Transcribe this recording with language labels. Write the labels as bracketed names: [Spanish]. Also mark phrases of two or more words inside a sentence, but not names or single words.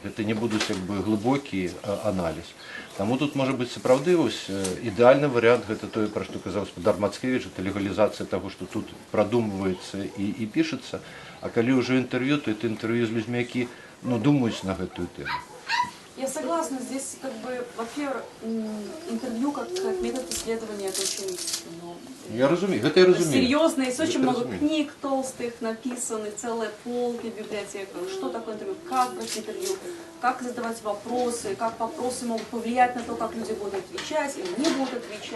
[Belarusian] Гэта не будуць як бы, глыбокі аналіз. Таму тут можа быць сапраўды ідэальны варыянт, гэта тое, пра што казаў гаспадар Мацкевіч, это легалізацыя таго, што тут прадумваецца і пішацца, а калі ўжо інтэрв'ю, то это інтэрв'ю з людзьмі, які ну, думаюць на гэтую тэму. [Russian] Я согласна, здесь как бы, во-первых, интервью как метод исследования, это очень, ну, [Belarusian] я разумею, это я разумею. [Russian] Серьезно, есть очень много [Belarusian] разумею. [Russian] книг толстых написанных, целые полки в библиотеках, что такое интервью, как брать интервью, как задавать вопросы, как вопросы могут повлиять на то, как люди будут отвечать или не будут отвечать.